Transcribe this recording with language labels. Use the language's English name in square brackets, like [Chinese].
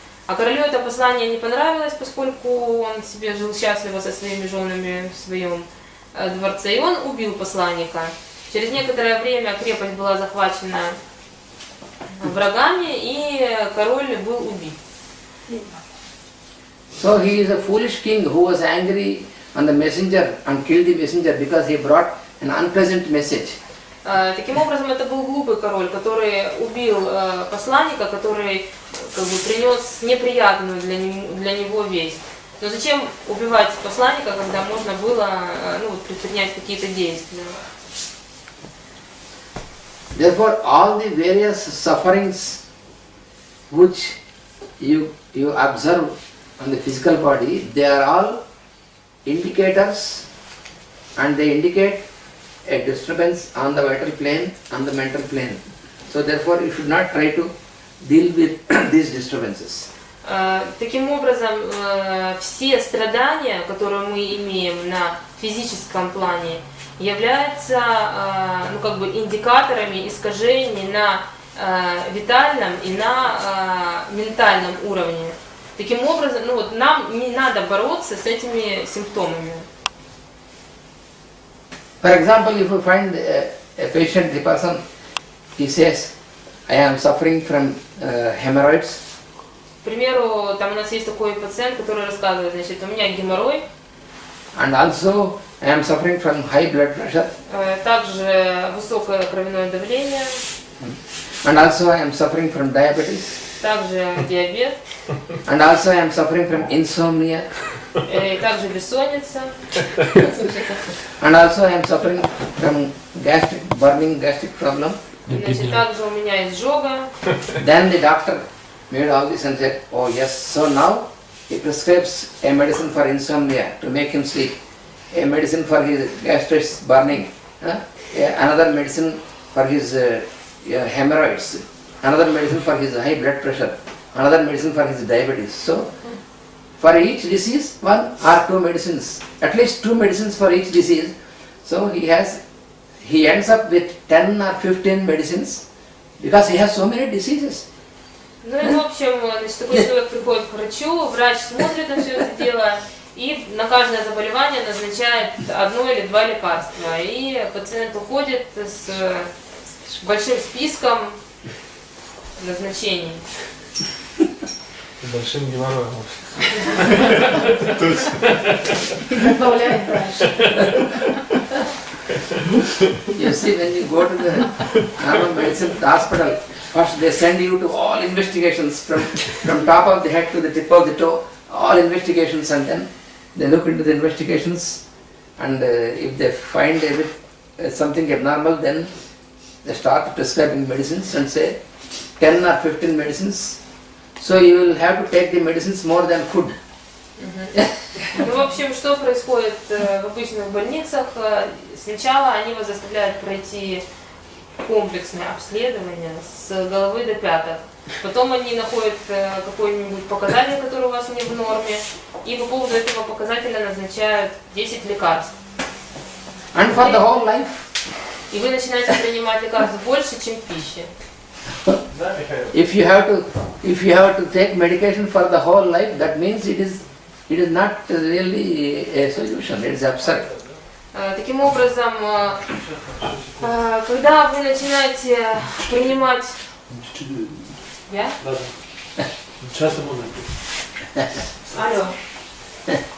[Russian] А королю это послание не понравилось, поскольку он себе жил счастливо со своими женами в своем дворце, и он убил посланника. Через некоторое время крепость была захвачена врагами, и король был убит. [English] So he is a foolish king who was angry on the messenger and killed the messenger because he brought an unpleasant message. [Russian] Таким образом, это был глупый король, который убил посланника, который как бы принес неприятную для него весть. Но зачем убивать посланника, когда можно было предпринять какие-то действия? [English] Therefore, all the various sufferings which you observe on the physical body, they are all indicators, and they indicate a disturbance on the vital plane, on the mental plane. So therefore, you should not try to deal with these disturbances. [Russian] Таким образом, все страдания, которые мы имеем на физическом плане, являются индикаторами искажений на витальном и на ментальном уровне. Таким образом, нам не надо бороться с этими симптомами. [English] For example, if you find a patient, the person, he says, I am suffering from hemorrhoids. [Russian] К примеру, там у нас есть такой пациент, который рассказывает, значит, у меня геморрой. [English] And also I am suffering from high blood pressure. [Russian] Также высокое кровяное давление. [English] And also I am suffering from diabetes. [Russian] Также диабет. [English] And also I am suffering from insomnia. [Russian] И также бессонница. [English] And also I am suffering from burning gastric problem. [Russian] Значит, также у меня изжога. [English] Then the doctor made all this and said, oh yes, so now he prescribes a medicine for insomnia to make him sleep, a medicine for his gastric burning, another medicine for his hemorrhoids, another medicine for his high blood pressure, another medicine for his diabetes. So for each disease, one or two medicines, at least two medicines for each disease. So he ends up with 10 or 15 medicines because he has so many diseases. [Russian] Ну и в общем, значит, такой человек приходит к врачу, врач смотрит на все это дело и на каждое заболевание назначает одно или два лекарства. И пациент уходит с большим списком назначений. Большим геморроем. Добавляем дальше. [English] You see, when you go to the normal medicine hospital, first they send you to all investigations from top of the head to the tip of the toe, all investigations, and then they look into the investigations, and if they find something abnormal, then they start prescribing medicines and say 10 or 15 medicines. So you will have to take the medicines more than food. [Russian] Ну, в общем, что происходит в обычных больницах? Сначала они вас заставляют пройти комплексное обследование с головы до пяток. Потом они находят какой-нибудь показатель, который у вас не в норме, и по поводу этого показателя назначают 10 лекарств. [English] And for the whole life. [Russian] И вы начинаете принимать лекарств больше, чем пищи. [English] If you have to take medication for the whole life, that means it is not really a solution. It is absurd. [Russian] Таким образом, когда вы начинаете принимать... Я? Да. Часто можно. Алло. Да.